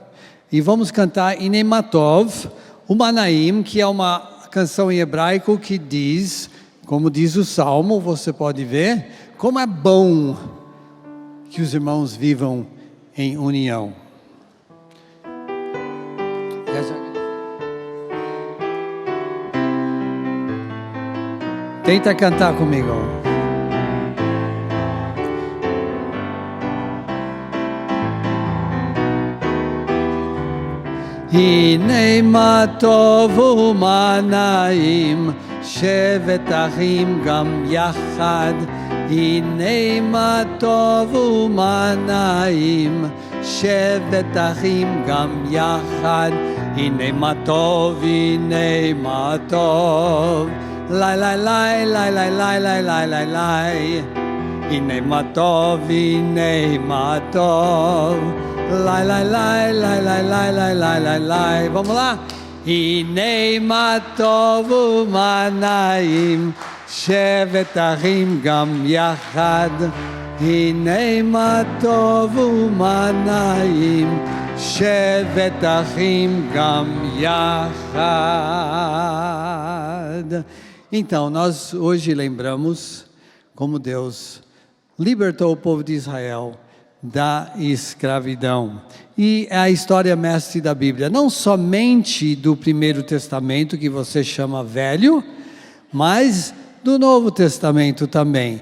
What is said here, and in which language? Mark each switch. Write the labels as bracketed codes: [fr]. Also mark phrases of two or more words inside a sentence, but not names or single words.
[pt] E vamos cantar Inematov, o Manaim, que é uma canção em hebraico que diz, como diz o Salmo, você pode ver, como é bom que os irmãos vivam em união. Tenta cantar comigo. [he] הנה מה טוב ומה נעים, שבת אחים גם יחד. הנה מה טוב ומה נעים, שבת אחים גם יחד. הנה מה טוב, הנה מה טוב, לי לי לי לי לי לי לי לי לי לי. הנה מה טוב, הנה מה טוב, lai lai lai lai lai lai lai lai lai lai. [pt] Vamos lá. [he] הנה מה טוב ומה נעים שבת אחים גם יחד. הנה מה טוב ומה נעים שבת אחים גם יחד. [pt] Então, nós hoje lembramos como Deus libertou o povo de Israel da escravidão. E é a história mestre da Bíblia, não somente do Primeiro Testamento, que você chama velho, mas do Novo Testamento também.